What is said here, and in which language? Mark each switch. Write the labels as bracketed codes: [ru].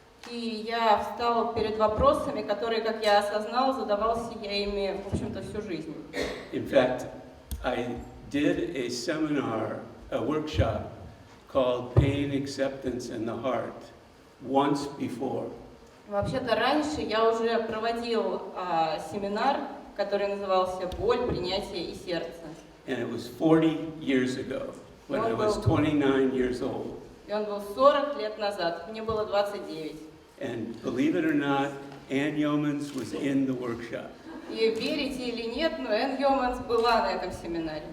[ru] И я встал перед вопросами, которые, как я осознал, задавался я ими, в общем-то, всю жизнь. [en] In fact, I did a seminar, a workshop called Pain, Acceptance and the Heart once before. [ru] Вообще-то раньше я уже проводил семинар, который назывался «Боль, принятие и сердце». [en] And it was 40 years ago, when I was 29 years old. [ru] И он был 40 лет назад, мне было 29. [en] And believe it or not, Ann Yeomans was in the workshop. [ru] И верите или нет, но Энн Йоманс была на этом семинаре.